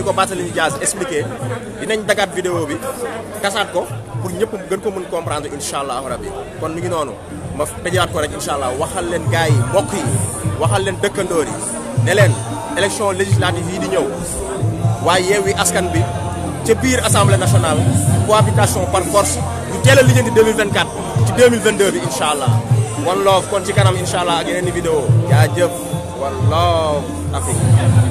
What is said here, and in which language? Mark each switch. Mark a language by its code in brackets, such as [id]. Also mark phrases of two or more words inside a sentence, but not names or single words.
[wo] ko Barthélémy Dias expliqué dinañ dagaat vidéo bi kasaat ko pour ñëpp gën ko mën comprendre [ar] incha allahu rabbi [wo] kon mi ngi noonu ma tëjaat ko rek [ar] incha allah [wo] waxal leen gars yi mbokk yi waxal leen dëkkandoor yi ne leen [fr] élection législative [wo] yi di ñëw waaye Yewwi Askan bi ca biir [fr] assemblée nationale cohabitation par force [wo] ñu teel a lijjanti 2024 ci 2022 bi [ar] incha allah [en] one love [wo] kon ci kanam [ar] incha allah [wo] ak yeneen i vidéo jaajëf [en] one love [wo] Afrique